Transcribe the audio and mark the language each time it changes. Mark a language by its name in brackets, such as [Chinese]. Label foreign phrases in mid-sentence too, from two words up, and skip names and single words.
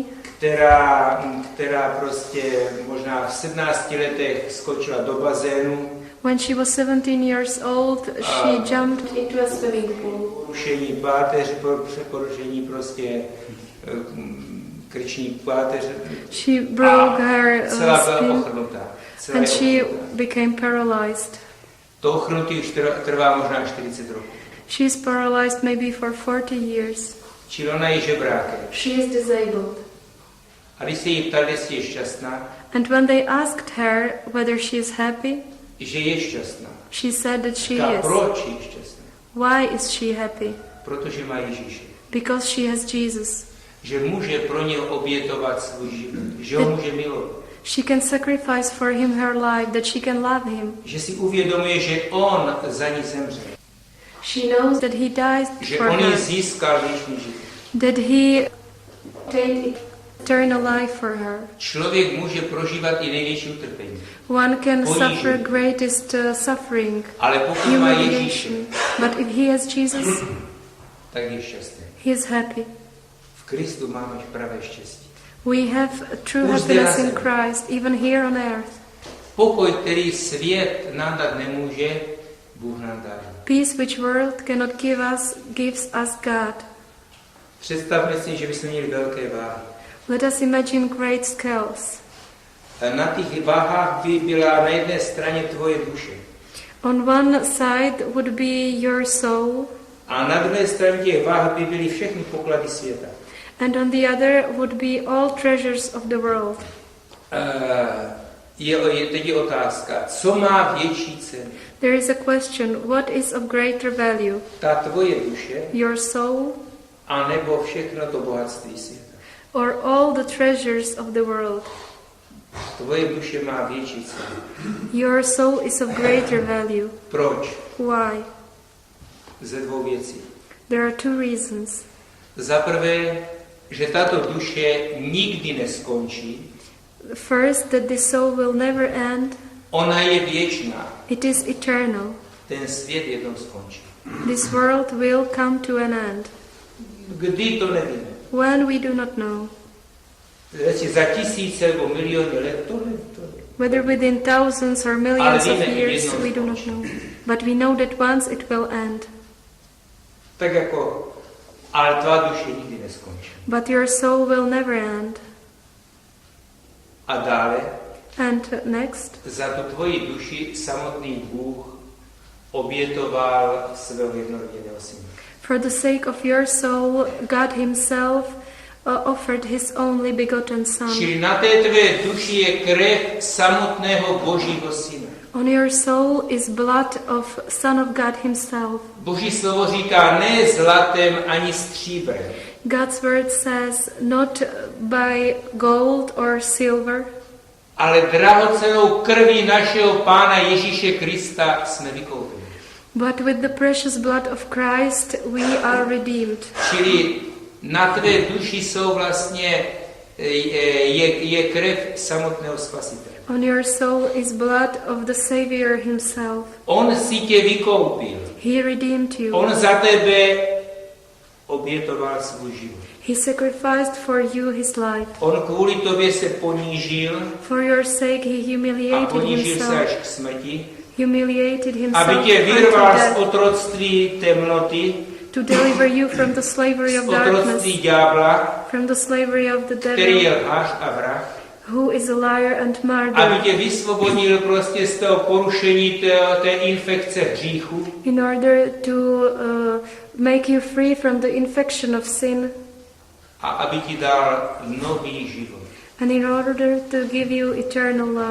[Czech] která prostě možná v 17 letech skočila do bazénu. [English] when she was 17 years old, she jumped into a swimming pool. [Czech] Porušení páteře, porušení prostě krční páteře. [English] She broke her [Czech] celá byla [English] skin [Czech] ochrnutá. [English] and she became paralyzed. [Czech] To ochrnutí už trvá možná 40 roků. [English] She is paralyzed maybe for 40 years. [Czech] Čili ona je žebrákem. [English] She is disabled. [Czech] A když se jí ptali, jestli je šťastná, [English] And when they asked her whether she is happy, [Czech] že je šťastná. [English] she said that she [Czech] A [English] is. [Czech] proč je šťastná? [English] Why is she happy? [Czech] Protože má Ježíše. [English] Because she has Jesus. [Czech] Že může pro něj obětovat svůj život. Že ho může milovat. [English] She can sacrifice for him her life, that she can love him. [Czech] Že si uvědomuje, že on za ní zemřel. [English] She knows that he died [Czech] Že [English] for [Czech] on jí [English] her, [Czech] získal věčný život. [English] that he obtained eternal life for her. [Czech] Člověk může prožívat i největší utrpení. [English] One can [Czech] Ponížení. [English] suffer greatest suffering, [Czech] Ale pokud má Ježíše, [English] humiliation. But if he has Jesus, [Czech] tak je šťastný. [English] he is happy. [Czech] V Kristu máme pravé štěstí. [English] We have true [Czech] Už zde [English] happiness [Czech] na [English] in [Czech] zemi. [English] Christ, even here on earth. [Czech] Pokoj, který svět nám dát nemůže, Bůh nám dá. [English] Peace which world cannot give us, gives us God. [Czech] Představme si, že bychom měli velké váhy. [English] Let us imagine great scales. [Czech] Na těch váhách by byla na jedné straně tvoje duše. [English] On one side would be your soul, [Czech] A na druhé straně těch váh by byly všechny poklady světa. [English] and on the other would be all treasures of the world. [Czech] Teď je otázka, co má větší cenu? [English] There is a question, what is of greater value? [Czech] Ta tvoje duše, [English] Your soul [Czech] anebo všechno to bohatství světa? [English] or all the treasures of the world? [Czech] Tvoje duše má větší cenu. [English] Your soul is of greater value. [Czech] Proč? [English] Why? [Czech] Ze dvou věcí. [English] There are two reasons. [Czech] Za prvé, že tato duše nikdy neskončí, [English] First, that the soul will never end, [Czech] Ona je věčná. [English] It is eternal. [Czech] Ten svět jednou skončí. [English] This world will come to an end. [Czech] Kdy to nevíme. [English] When we do not know. [Czech] Jestli za tisíce nebo miliony let, to nevíme. [English] Whether within thousands or millions [Czech] Ale [English] of [Czech] víme, [English] years, [Czech] jednou [English] we do not [Czech] skončí. [English] know. But we know that once it will end. [Czech] Tak jako, ale tvá duše nikdy neskončí. [English] But your soul will never end. [Czech] A dále, [English] And next, [Czech] za tu tvoji duši samotný Bůh obětoval svého jednoroděného syna. [English] for the sake of your soul, God Himself offered His only begotten Son. [Czech] Čili na té tvé duši je krev samotného Božího syna. [English] On your soul is blood of Son of God Himself. [Czech] Boží slovo říká ne zlatem ani stříbrem, [English] God's word says, not by gold or silver, [Czech] ale drahocennou krví našeho Pána Ježíše Krista jsme vykoupeni. [English] but with the precious blood of Christ we are redeemed. [Czech] Čili na tvé duši jsou vlastně je krev samotného Spasitele. [English] On your soul is blood of the Savior Himself. [Czech] On si tě vykoupil. [English] He redeemed you. [Czech] On za tebe obětoval svůj život. [English] He sacrificed for you His life. [Czech] On kvůli tobě se ponížil [English] For your sake He [Czech] a [English] humiliated [Czech] ponížil se až [English] Himself. [Czech] k smrti, [English] Humiliated [Czech] aby [English] Himself [Czech] tě [English] unto [Czech] vyrval z [English] death, [Czech] otroctví temnoty, [English] to deliver you from the slavery [Czech] z [English] of darkness, [Czech] otroctví ďábla, [English] from the slavery of the [Czech] který je [English] devil, [Czech] lhář a vrah, [English] who is a liar and [Czech] aby [English] murderer, [Czech] tě vysvobodil prostě z toho porušení té infekce hříchu, [English] in order to make you free from the infection of sin, [Czech] a aby ti dal nový život, [English] and in order to give you eternal life,